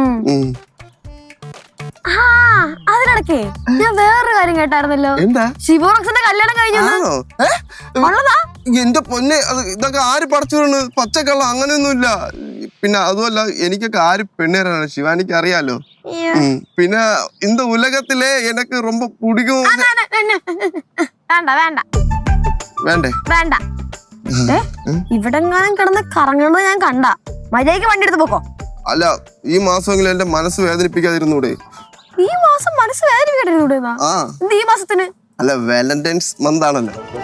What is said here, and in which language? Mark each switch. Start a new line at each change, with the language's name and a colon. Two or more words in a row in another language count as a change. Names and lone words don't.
Malayalam: അതിനിടയ്ക്ക് ഞാൻ വേറൊരു കാര്യം കേട്ടായിരുന്നല്ലോ. എന്താ? ശിവറോക്സിന്റെ കല്യാണം കഴിഞ്ഞു. എന്റെ പൊന്നെ, ഇതൊക്കെ ആര് പറിച്ചു വീണ്? പച്ചക്കള്ളം അങ്ങനെയൊന്നുമില്ല. പിന്നെ അതുമല്ല, എനിക്കൊക്കെ ആര് പെണ്ണേരാണ് ശിവാനിക്ക് അറിയാലോ.
Tamil: പിന്നെ இந்த உலகத்திலே எனக்கு ரொம்ப பிடிக்கும்.
Malayalam: വേണ്ട വേണ്ട വേണ്ടേ? വേണ്ട. ഇവിടെ എങ്ങാനും കിടന്ന് കറങ്ങണത് ഞാൻ കണ്ട. മര്യാദയ്ക്ക് വണ്ടി എടുത്ത് പോക്കോ. അല്ല, ഈ മാസമെങ്കിലും എന്റെ മനസ്സ് വേദനിപ്പിക്കാതിരുന്നൂടെ? ഈ മാസം മനസ്സ് വേദനിപ്പിക്കട്ടെ. എന്ത് ഈ മാസത്തിന്? അല്ല,
English: Valentine's month
Malayalam: ആണല്ലോ.